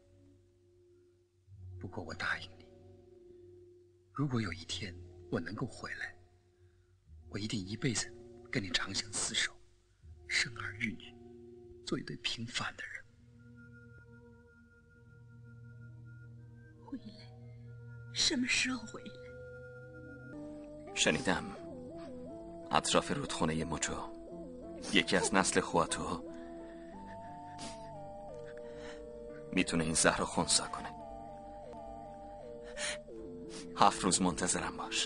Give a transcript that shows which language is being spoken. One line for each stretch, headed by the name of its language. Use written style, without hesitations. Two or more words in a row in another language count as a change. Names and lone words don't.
Chinese: 不过我答应你，如果有一天我能够回来，我一定一辈子跟你长相厮守，生儿育女，做一对平凡的人。回来？什么时候回来？
Persian: شنیدم اطراف رودخونه موچو یکی از نسل خواتو میتونه این زهر رو خنثی کنه. 7 روز منتظرم باش.